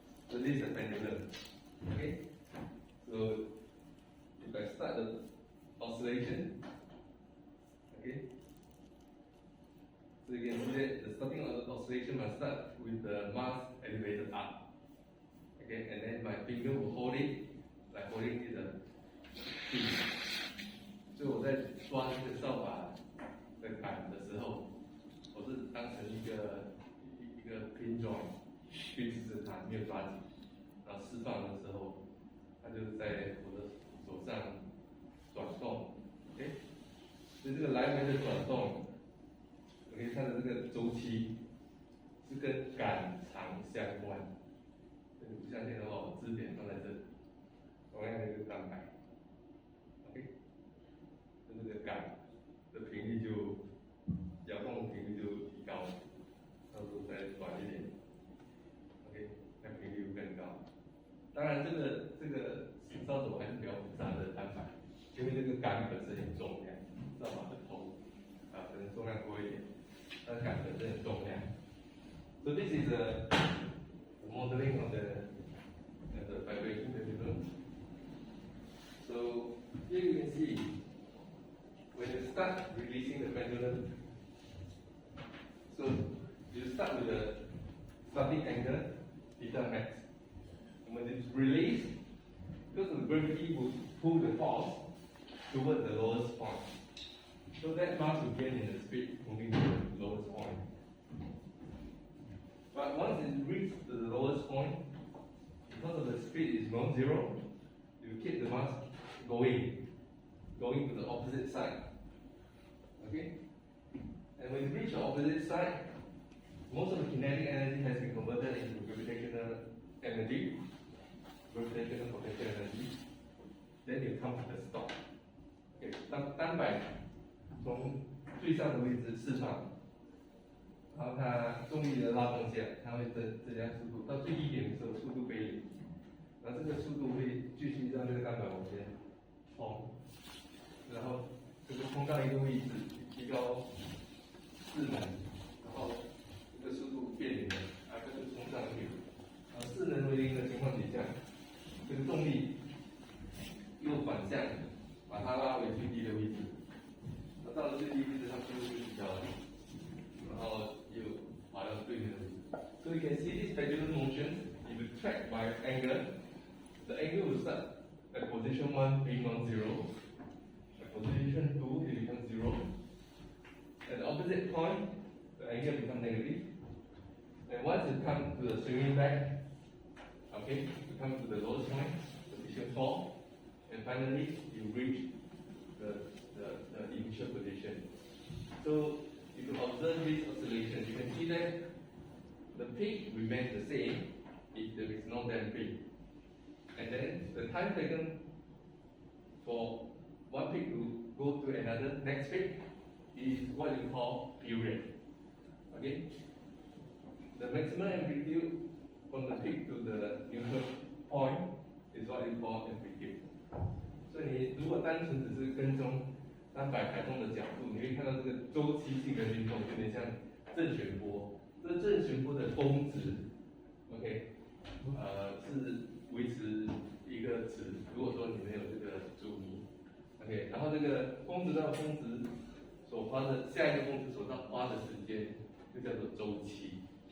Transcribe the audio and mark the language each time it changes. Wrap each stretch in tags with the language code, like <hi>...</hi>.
<en>So this is a pendulum. Okay? So if I start the oscillation, okay, so you can see that the starting of the oscillation must start with the mass elevated up, okay, and then my finger will hold it like holding it a pin.</en> <zh>所以我在抓这个扫把的杆的时候，我是当成一个 pin joint 去支持它，没有抓紧，然后释放的时候。它就在我的手上转动 ，OK， 所以这个来回的转动 ，OK， 它的这个周期是跟杆长相关。不相信的话，我支点放在这里，同样的一个单摆 ，OK， 那这个杆的频率就摇动频率就提高，到时候再短一点 ，OK， 那频率会更高。当然，这个扫帚还是比较复杂的单摆，因为这个杆本身很重量，扫把的头可能重量多一点，但杆本身很重量。</zh> <en>So this is the modeling of the vibration pendulum. So here you can see when you start releasing the pendulum. So you start with the starting angle, theta max. When it's released, because the gravity will pull the force toward the lowest point. So that mass will gain in the speed moving to the lowest point. But once it reaches the lowest point, because of the speed is non-zero, you keep the mass going to the opposite side. Okay? And when you reach the opposite side, most of the kinetic energy has been converted into gravitational energy, gravitational potential energy. Then you come to the stop.</en> <zh>Okay, 当单摆从最上的位置释放，然后它重力的拉动下，它会增加速度，到最低点的时候速度归零，然后这个速度会继续让这个单板往前冲，然后这个冲到一个位置，提高势能，然后这个速度变零了，它就冲上去，然后势能为零的情况底下，这个动力又反向把它拉回最低的位置，那到了最低位置，它速度就提高了，然后又滑到对面的位置。</zh> <en>So you can see this pendulum motion. If you track by angle, the angle will start at position 1 being non-zero. At position 2, it becomes 0. At the opposite point, the angle becomes negative. And once you come to the swinging back, okay, you come to the lowest point, position 4, and finally you reach the initial position. So if you observe this oscillation, you can see that the peak remains the same if there is no damping. And then the time taken for one peak to go to another next peak is what you call period. Okay? The maximum amplitude from the peak to the neutral point is what you call amplitude.</en> <zh>所以你如果单纯只是跟踪单摆摆动的角度，你会看到这个周期性的运动有点像正弦波。这正弦波的峰值 ，OK， 是维持一个值。如果说你没有这个注意 ，OK， 然后这个峰值到峰值所花的下一个峰值所花的时间，就叫做周期。</zh>